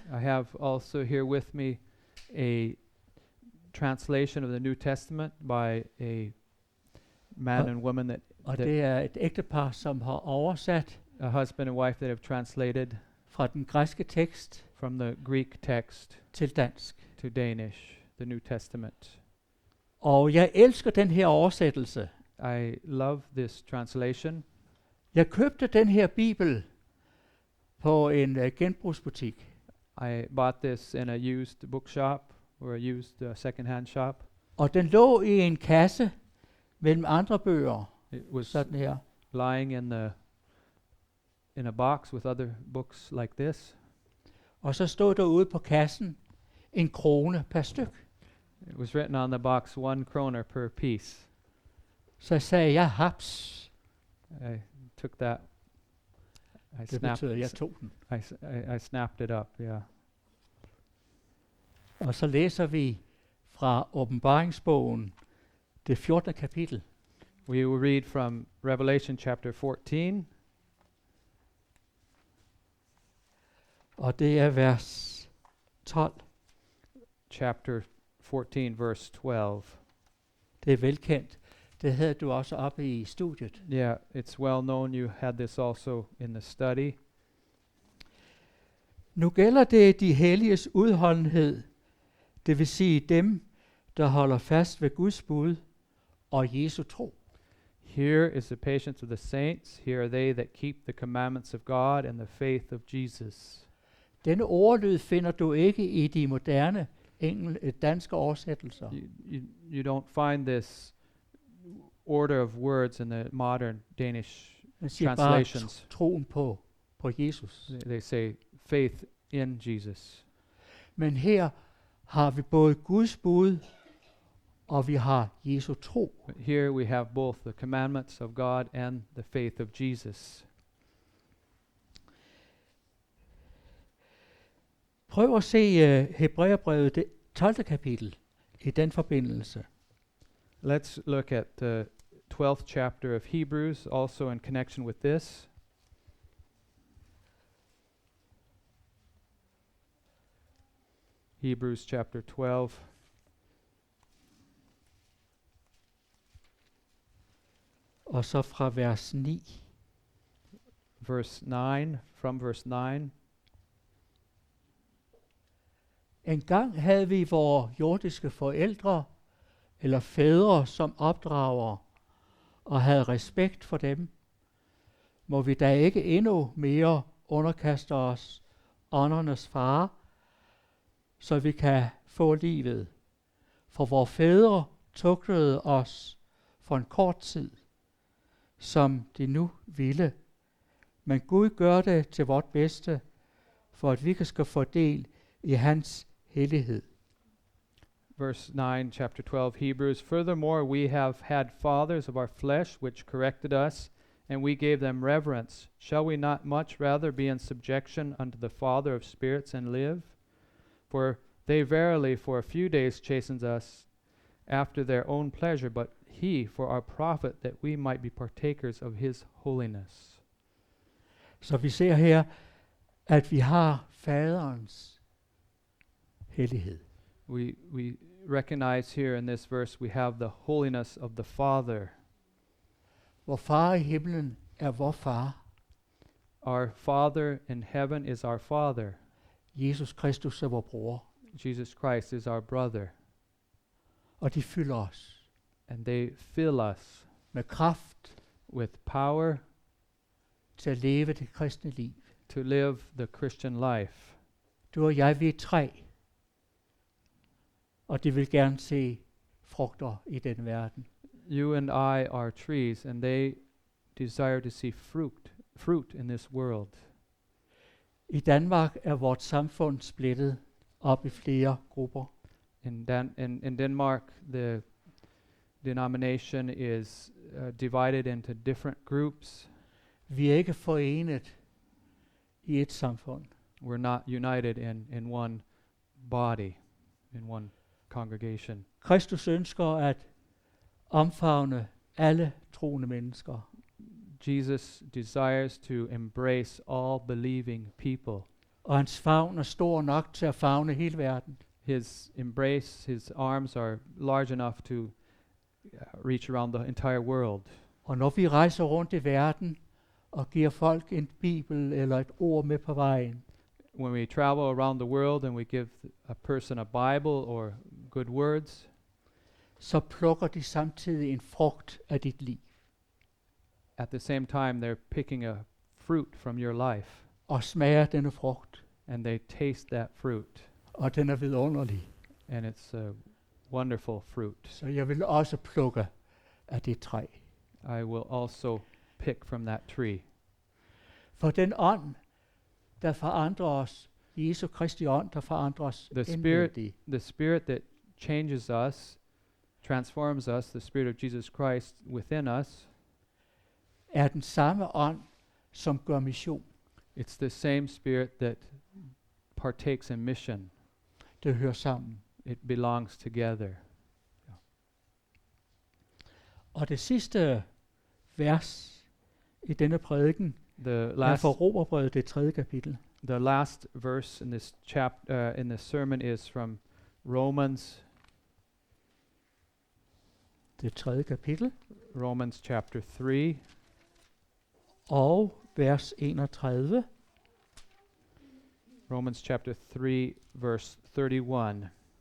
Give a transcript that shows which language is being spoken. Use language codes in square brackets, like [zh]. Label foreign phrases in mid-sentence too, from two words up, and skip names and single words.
[en] I have also here with me a translation of the New Testament by a man and woman [da] Og det er et ægtepar, som har oversat [en] a husband and wife that have translated [da] fra den græske tekst [en] from the Greek text [da] til dansk. [en] to Danish, the New Testament. [da] Og jeg elsker den her oversættelse. [en] I love this translation. [da] Jeg købte den her bibel på en genbrugsbutik. [en] I bought this in a used bookshop or a used second-hand shop. [da] Og den lå i en kasse mellem andre bøger, [en] It was [da] sådan her. [en] lying in a box with other books like this. [da] Og så stod der ude på kassen 1 krone per styk. [en] It was written on the box 1 kroner per piece. [da] Så jeg sagde, jeg haps. [en] I took that. [da] Det betyder, at jeg tog den. [en] I snapped it up, yeah. [da] Og så læser vi fra åbenbaringsbogen, det 14. kapitel. [en] We will read from Revelation chapter 14, [da] Og det er vers 12. [en] chapter 14, verse 12. [da] Det er velkendt. Det havde du også oppe i studiet. [en] Yeah, it's well known. You had this also in the study. [da] Nu gælder det de helliges udholdenhed, det vil sige dem, der holder fast ved Guds bud og Jesu tro. [en] Here is the patience of the saints. Here are they that keep the commandments of God and the faith of Jesus. [da] Denne ordlyd finder du ikke i de moderne danske oversættelser. [en] You don't find this order of words in the modern Danish [da] Man siger [en] translations. [da] bare troen på Jesus. [en] They say faith in Jesus. [da] Men her har vi både Guds bud, og vi har Jesu tro. [en] But here we have both the commandments of God and the faith of Jesus. [da] Prøv at se Hebræerbrevet, det 12. kapitel, i den forbindelse. [en] Let's look at the 12th chapter of Hebrews, also in connection with this. Hebrews chapter 12. [da] Og så fra vers 9. [en] Verse 9, from verse 9. [da] En gang havde vi vores jordiske forældre eller fædre som opdrager og havde respekt for dem. Må vi da ikke endnu mere underkaste os åndernes fare, så vi kan få livet. For vores fædre tugtede os for en kort tid, som de nu ville. Men Gud gør det til vort bedste, for at vi skal få del i hans hellighed. [en] Verse 9, chapter 12, Hebrews. Furthermore, we have had fathers of our flesh, which corrected us and we gave them reverence. Shall we not much rather be in subjection unto the Father of spirits and live? For they verily for a few days chastened us after their own pleasure, but he for our profit, that we might be partakers of his holiness. [da] Så vi ser her, at vi har faderens hellighed. [en] We recognize here in this verse we have the holiness of the Father. [da] Vor far i himlen er vor far. [en] Our Father in heaven is our Father. [da] Jesus Kristus er vor bror. [en] Jesus Christ is our brother. [da] Og de fylder os [en] And they fill us [da] med kraft [en] with power [da] til at leve det kristne liv. [en] to live the Christian life. [da] Du og jeg, vi er træ. Og de vil gerne se frugter i den verden. [en] You and I are trees, and they desire to see fruit in this world. [da] I Danmark er vort samfund splittet op i flere grupper. [en] In Denmark, the denomination is divided into different groups. [da] Vi er ikke forenet i et samfund. [en] We're not united in one body, in one congregation. [da] Kristus ønsker at omfavne alle troende mennesker. [en] Jesus desires to embrace all believing people. [da] Og hans favn er stor nok til at favne hele verden. [en] His embrace, his arms are large enough to reach around the entire world. [da] Og når vi rejser rundt i verden og giver folk en bibel eller et ord med på vejen, [en] When we travel around the world and we give a person a Bible or good words, [da] så plukker de samtidig en frugt af dit liv. [en] at the same time they're picking a fruit from your life, [da] Og smager denne frugt. [en] and they taste that fruit, [da] Og den er vidunderlig. [en] and it's a wonderful fruit. [da] Så jeg vil også plukke af det træ. [en] I will also pick from that tree. [da] For den ånd, der forandrer os, Jesu Kristi ånd, der forandrer os indvendigt, [en] The Spirit that changes us, transforms us, the Spirit of Jesus Christ within us, [da] er den samme ånd, som gør mission. [en] it's the same Spirit that partakes in mission. [da] Det hører sammen. [en] It belongs together. [da] Og det sidste vers i denne prædiken [en] The [da] er [en] last, [da] fra Romerbrevet, det 3. kapitel. [en] the last verse in this in this sermon is from Romans, [da] Det 3. kapitel. [en] Romans chapter 3, [da] Og vers 31. [en] Romans chapter 3, verse 31.